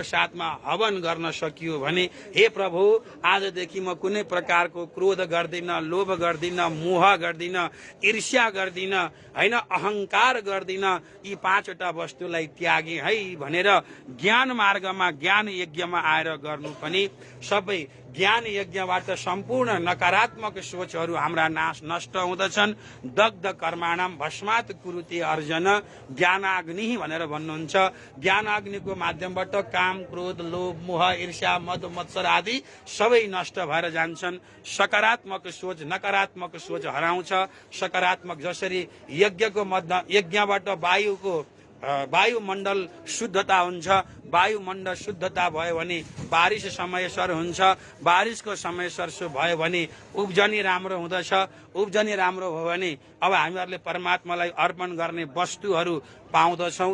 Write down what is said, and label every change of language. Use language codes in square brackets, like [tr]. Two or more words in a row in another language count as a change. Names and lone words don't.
[ne] साथमा हवन गर्न सकियो भने हे प्रभु आजदेखि म कुनै प्रकारको क्रोध गर्दिन, लोभ गर्दिन, मोह गर्दिन, ईर्ष्या गर्दिन हैन, अहंकार गर्दिन, यी 5 वटा वस्तुलाई त्यागे है भनेर ज्ञान मार्गमा ज्ञान यज्ञमा आएर गर्नु पनि सबै ज्ञान यज्ञबाट सम्पूर्ण नकारात्मक सोचहरू हाम्रा नष्ट हुँदछन्। [sa] दग्ध कर्माणाम भस्मात् कुरुते अर्जन, ज्ञानाग्नि [ne] भनेर भन्नुहुन्छ। ज्ञानाग्निको माध्यमबाट काम क्रोध लोभ मोह ईर्ष्या मद मत्सर आदि सबै नष्ट भएर जान्छन्। सकारात्मक सोच नकारात्मक सोच हराउँछ। सकारात्मक जसरी यज्ञको यज्ञबाट वायुमण्डल शुद्धता हुन्छ, वायुमण्डल शुद्धता भयो भने बारिश समयसर हुन्छ, बारिशको समयसर भयो भने उब्जनी राम्रो हुँदछ, उब्जनी राम्रो भयो भने अब हामीहरूले परमात्मालाई अर्पण गर्ने वस्तुहरू पाउँदछौँ।